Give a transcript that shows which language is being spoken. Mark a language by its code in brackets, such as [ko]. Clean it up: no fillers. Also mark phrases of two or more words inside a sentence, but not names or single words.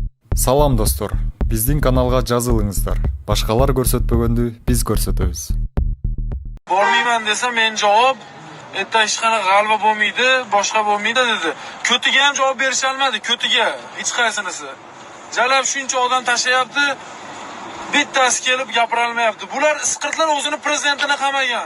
[ky] Салам достор, биздин каналга жазылыңыздар. Башкалар көрсөтпөгөндү биз көрсөтөбүз. [uz] Bormayman desam men javob hech qanaqa g'alaba bo'lmaydi, boshqa bo'lmaydi dedi. Ko'tiga ham javob berisha olmadi, ko'tiga hech qaysinisi. Jalab shuncha odam tashlayapti, bittasi kelib gapira olmayapti. Bular isqirtlar o'zini prezidentini qamagan.